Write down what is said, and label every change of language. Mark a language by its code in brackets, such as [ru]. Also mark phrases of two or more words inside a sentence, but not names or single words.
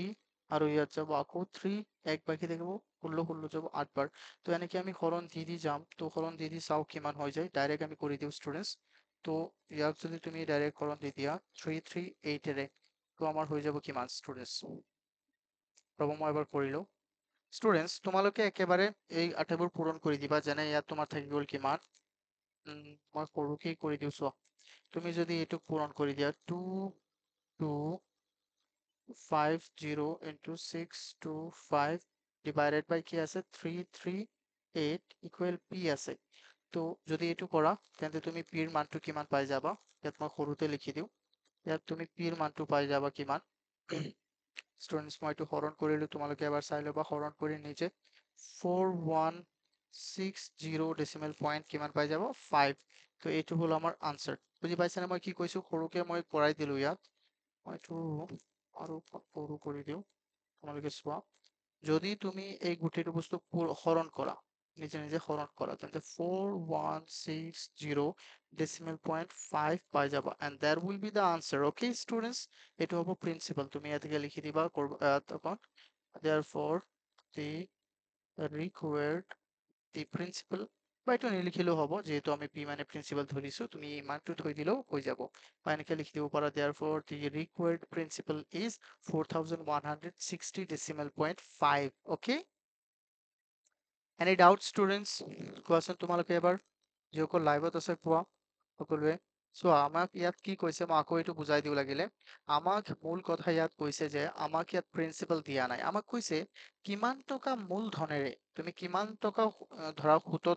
[as] আৰু ইয়াত যাব আকৌ 3 1 বাকি থাকিব 16 16 যাব 8 বাৰ তো এনেকে আমি হৰণ দি যাম তো হৰণ দি চাও কিমান হৈ যায় ডাইৰেক্ট আমি কৰি দিও ষ্টুডেন্টস তো ইয়াক যদি তুমি ডাইৰেক্ট হৰণ দি দিয়া 338 এৰে তো আমাৰ হৈ যাব কিমান ষ্টুডেন্টস ৰব মই এবাৰ কৰি লও ষ্টুডেন্টস তোমালোকে একেবাৰে এই আটাইবোৰ পূৰণ কৰি দিবা যেনে ইয়াত তোমাৰ থাকি গ'ল কিমান মই সৰুকেই কৰি দিও চোৱা তুমি যদি এইটো পূৰণ কৰি দিয়া [en] 2250 into 625 divided by [as] কি আছে [en] 338 equal p [as] আছে তো যদি এইটো কৰা তেন্তে তুমি p ৰ মানটো কিমান পাই যাবা ইয়াত মই সৰুতে লিখি দিও ইয়াত তুমি p ৰ মানটো পাই যাবা কিমান ষ্টুডেন্টস মই এইটো হৰণ কৰিলো তোমালোকে এবাৰ চাই ল'বা হৰণ কৰি নিজে 4160 [en] decimal point [as] কিমান পাই যাব 5 তো এইটো হলো আমাৰ আনসার বুজি পাইছানে মই কি কৈছো সৰুকে মই কৰাই দিলো ইয়াত মই এইটো আৰু সৰু কৰি দিও তোমালোকে চোৱা যদি তুমি এই গোটেইটো বস্তু হৰণ কৰা নিজে নিজে হৰণ কৰা তেন্তে 4160 [en] decimal point [as] 5 পাই যাবা [en] and that will be the answer okay students [as] এইটো হ'ব প্ৰিন্সিপাল তুমি ইয়াতে লিখি দিবা তখন [en] therefore the required the principal [as] বা এইটো নিলিখিলেও হ'ব যেহেতু আমি p মানে প্ৰিন্সিপাল ধৰিছো তুমি ইমানটো থৈ দিলেও হৈ যাব বা এনেকে লিখি দিব পাৰা [en] therefore the required principal is 4160 decimal point 5 okay any doubt students [as] কোৱাচোন তোমালোকে এবাৰ যিসকল লাইভত আছে কোৱা সকলোৱে চোৱা আমাক ইয়াত কি কৈছে মই আকৌ এইটো বুজাই দিও লাগিলে আমাক মূল কথা ইয়াত কৈছে যে আমাক ইয়াত প্ৰিন্সিপাল দিয়া নাই আমাক কৈছে কিমান টকা মূলধনেৰে তুমি কিমান টকা ধৰা সুতত